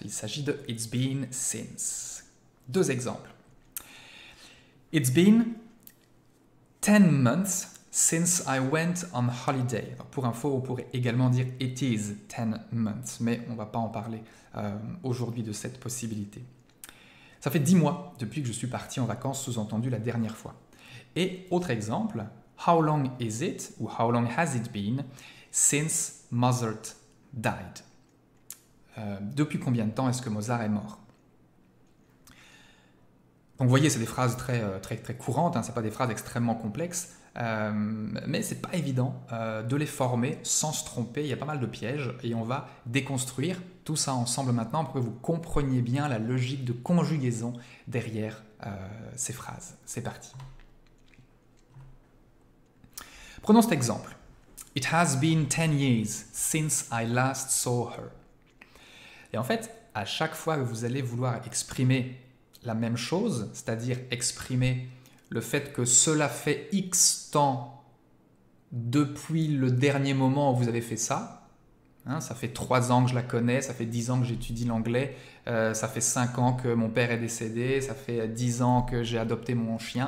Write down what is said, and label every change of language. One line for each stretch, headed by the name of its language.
French: Il s'agit de
English: « It's been since ».
French: Deux exemples.
English: It's been 10 months since I went on holiday.
French: Alors, pour info, on pourrait également dire
English: it is 10 months,
French: mais on ne va pas en parler aujourd'hui de cette possibilité. Ça fait 10 mois depuis que je suis parti en vacances, sous-entendu la dernière fois. Et autre exemple,
English: how long is it,
French: ou
English: how long has it been, since Mozart died?
French: Depuis combien de temps est-ce que Mozart est mort? Donc vous voyez, c'est des phrases très courantes, hein, ce n'est pas des phrases extrêmement complexes, mais ce n'est pas évident de les former sans se tromper, il y a pas mal de pièges, et on va déconstruire tout ça ensemble maintenant pour que vous compreniez bien la logique de conjugaison derrière ces phrases. C'est parti. Prenons cet exemple.
English: It has been 10 years since I last saw her.
French: Et en fait, à chaque fois que vous allez vouloir exprimer la même chose, c'est-à-dire exprimer le fait que cela fait X temps depuis le dernier moment où vous avez fait ça, hein, ça fait 3 ans que je la connais, ça fait 10 ans que j'étudie l'anglais, ça fait 5 ans que mon père est décédé, ça fait 10 ans que j'ai adopté mon chien.